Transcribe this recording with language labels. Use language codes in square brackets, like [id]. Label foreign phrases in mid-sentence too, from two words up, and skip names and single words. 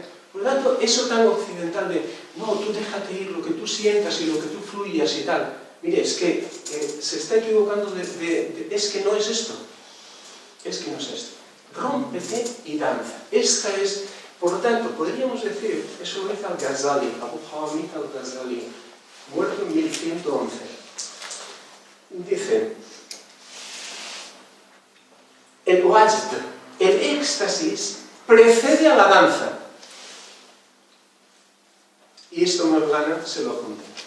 [es] Por lo tanto, eso tan occidental de, no, tú déjate ir, lo que tú sientas y lo que tú fluyas y tal. Mire, es que se está equivocando es que no es esto. Es que no es esto. Rómpete y danza. Esta es, por lo tanto, podríamos decir, eso lo dice al-Ghazali, Abu Hamid al-Ghazali, muerto en 1111. Dice, el wajd, el éxtasis, precede a la danza. Y esto Mevlana se lo apunta.